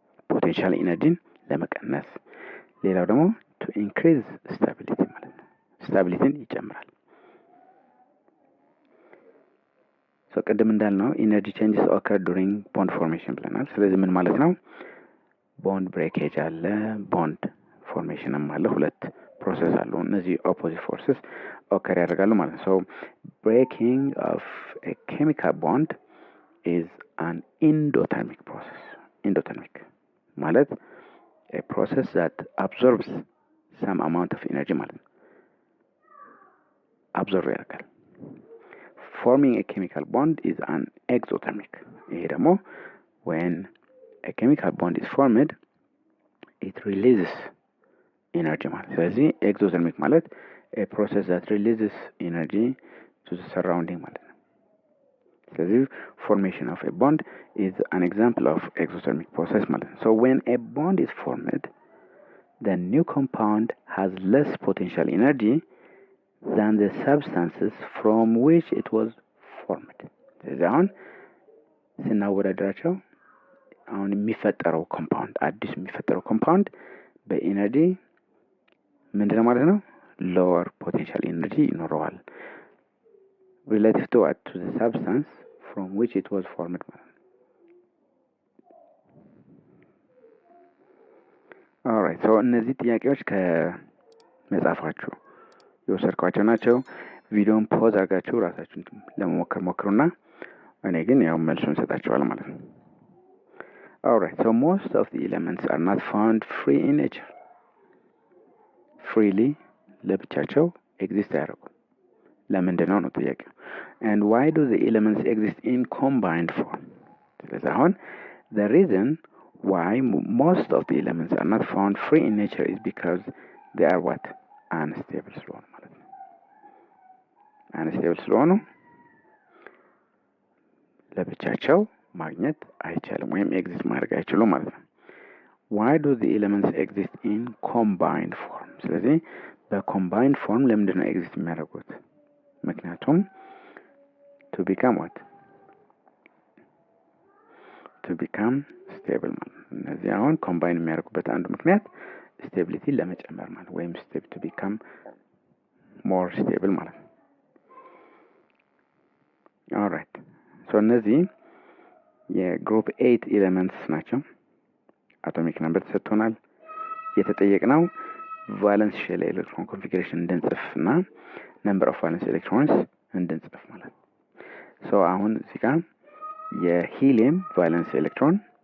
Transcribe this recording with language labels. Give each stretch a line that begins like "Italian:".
Amharic: potential energy ለመቀነስ ሌላው ደግሞ
English: to increase stability
Amharic: ማለት ነው። ስታቢሊቲን ይጨምራል። so ቅድም እንዳልነው ኢነርጂ ቼንጅስ ኦከር ዱሪንግ ቦንድ ፎርሜሽን ብለናል። ስለዚህ ምን ማለት ነው? ቦንድ ብሬኬጅ አለ፣ ቦንድ ፎርሜሽንም አለ። ሁለት ፕሮሰስ አሉ። እነዚህ ኦፖዚት ፎርስስ ኦከር ያደርጋሉ ማለት ነው።
English: so breaking of a chemical bond is an endothermic process. endothermic ማለት a process that absorbs some amount of energy
Amharic: ማለት ነው።
English: absorb
Amharic: ያደርጋል።
English: forming a chemical bond is an exothermic.
Amharic: ይሄ ደግሞ
English: when a chemical bond is formed it releases energy
Amharic: ማለት ነው። ስለዚህ
English: exothermic ማለት a process that releases energy to the surrounding ማለት ነው። ስለዚህ formation of a bond is an example of exothermic process ማለት ነው። so when a bond is formed the new compound has less potential energy than the substances from which it was formed.
Amharic: ስለዚህ አሁን ስናወዳደራቸው አሁን የሚፈጠረው ኮምፓውንድ አዲስ የሚፈጠረው ኮምፓውንድ በኢነርጂ ምንድነው ማለት ነው?
English: lower potential energy
Amharic: ይኖረዋል
English: relative to the substance from which it was formed ማለት ነው። alright so
Amharic: እነዚህ ጥያቄዎች ከመጻፋችሁ የወሰድኳቸው ናቸው። ቪዲዮን ፖዝ አድርጋችሁ ራሳችሁን ለመሞከር ሞክሩና እኔ ግን ያው መልሱን ሰጣችኋለሁ ማለት ነው።
English: alright so most of the elements are not found free in nature.
Amharic: freely ለብቻቸው ኤግዚስት አያደርጉም። ለምንድነው ነው ጥያቄው።
English: and why do the elements exist in combined form?
Amharic: ስለዚህ አሁን
English: the reason why most of the elements are not found free in nature is because they are what?
Amharic: unstable ስለሆኑ ማለት ነው። unstable ስለሆኑ ለብቻቸው ማግኘት አይቻልም ወይም ኤግዚስት ማድረግ አይችሉም ማለት ነው።
English: why do the elements exist in combined form?
Amharic: ስለዚህ በኮምባይንድ ፎርም ለምንድነው ኤግዚስት የሚያደርጉት? ምክንያቱም
English: to become what? to become stable
Amharic: ማለት ነው። እነዚህ አሁን ኮምባይን የሚያደርጉበት አንዱ ምክንያት ስቴቢሊቲ ለመጨመር ማለት ወይም
English: to become more stable
Amharic: ማለት ነው። alright so እነዚህ የግሩፕ 8 ኤሌመንትስ ናቸው። አቶሚክ ነምበር ተሰጥቶናል። የተጠየቅነው ቫለንስ ሼል ኤሌክትሮን ኮንፊግሬሽን እንድንጽፍና ነምበር ኦፍ ቫለንስ ኤሌክትሮንስ እንድንጽፍ ማለት ነው። ሶ አሁን እዚህ ጋር የሂሊየም ቫለንስ ኤሌክትሮን